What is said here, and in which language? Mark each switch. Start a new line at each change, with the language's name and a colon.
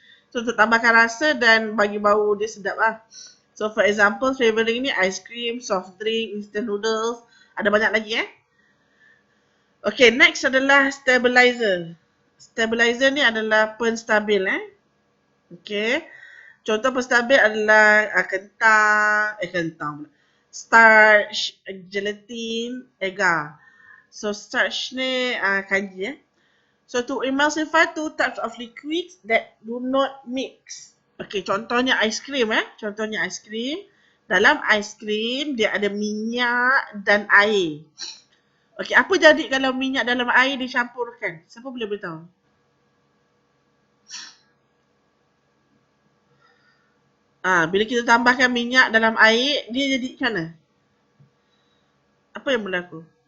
Malay: So untuk tambahkan rasa dan bagi bau dia sedap lah.
English: So for example,
Malay: flavoring ni ice cream, soft drink, instant noodles, ada banyak lagi Okay, next adalah stabilizer. Stabilizer ni adalah penstabil Okay. Contoh penstabil adalah kentang pula.
English: Starch, gelatin, agar. So starch
Malay: ni kanji
English: So to emulsify two types of liquids that do not mix.
Malay: Okay, contohnya ice cream Contohnya ice cream. Dalam ice cream dia ada minyak dan air. Okay, apa jadi kalau minyak dalam air dicampurkan? Siapa boleh beritahu? Bila kita tambahkan minyak dalam air, dia jadi macam mana? Apa yang berlaku?